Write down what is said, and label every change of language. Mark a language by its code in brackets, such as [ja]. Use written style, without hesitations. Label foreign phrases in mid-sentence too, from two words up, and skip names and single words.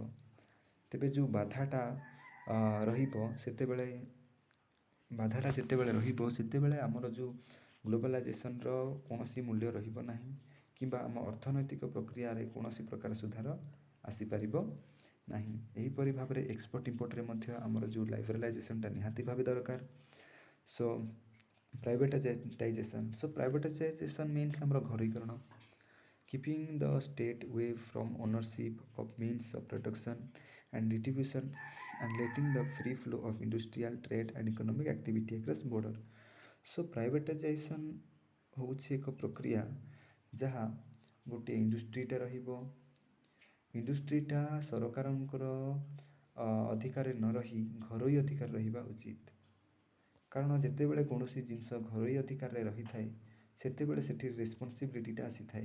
[or] ତେବେ ଯେଉଁ ବାଧାଟା ରହିବ ଯେତେବେଳେ ରହିବ ସେତେବେଳେ ଆମର ଯେଉଁ ଗ୍ଲୋବାଲାଇଜେସନର କୌଣସି ମୂଲ୍ୟ ରହିବ ନାହିଁ କିମ୍ବା ଆମ ଅର୍ଥନୈତିକ ପ୍ରକ୍ରିୟାରେ କୌଣସି ପ୍ରକାର ସୁଧାର ଆସିପାରିବ ନାହିଁ। ଏହିପରି ଭାବରେ [en] export importରେ [or] ମଧ୍ୟ ଆମର ଯେଉଁ ଲାଇବ୍ରାଲାଇଜେସନଟା ନିହାତି ଭାବେ ଦରକାର। [en] so privatization. so privatization means [or] ଆମର ଘରୋଇକରଣ, [en] keeping the state away from ownership of means of production and distribution and letting the free flow of industrial trade and economic activity across border. So privatization [or] ହେଉଛି ଏକ ପ୍ରକ୍ରିୟା ଯାହା ଗୋଟିଏ ଇଣ୍ଡଷ୍ଟ୍ରିଟା ରହିବ, ଇଣ୍ଡଷ୍ଟ୍ରିଟା ସରକାରଙ୍କର ଅଧିକାରରେ ନ ରହି ଘରୋଇ ଅଧିକାର ରହିବା ଉଚିତ। କାରଣ ଯେତେବେଳେ କୌଣସି ଜିନିଷ ଘରୋଇ ଅଧିକାରରେ ରହିଥାଏ ସେତେବେଳେ ସେଠି ରେସ୍ପନ୍ସିବିଲିଟିଟା ଆସିଥାଏ।